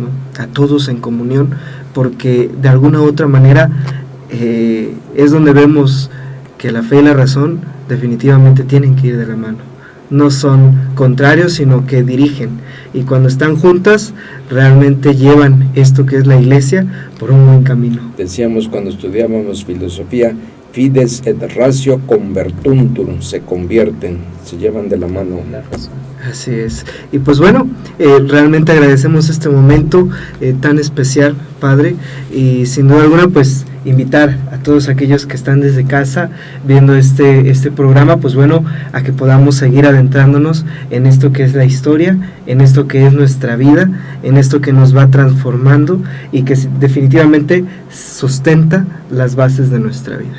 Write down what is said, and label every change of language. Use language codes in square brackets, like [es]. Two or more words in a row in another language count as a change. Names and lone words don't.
[es] A todos en comunión, porque de alguna u otra manera es donde vemos que la fe y la razón definitivamente tienen que ir de la mano. No son contrarios, sino que dirigen, y cuando están juntas realmente llevan esto que es la iglesia por un buen camino. Decíamos cuando estudiábamos filosofía, [la] fides et ratio convertuntur, [es] se convierten, se llevan de la mano. Así es. Y pues bueno, realmente agradecemos este momento tan especial, Padre, y sin duda alguna pues invitar a todos aquellos que están desde casa viendo este programa, pues bueno, a que podamos seguir adentrándonos en esto que es la historia, en esto que es nuestra vida, en esto que nos va transformando y que definitivamente sustenta las bases de nuestra vida.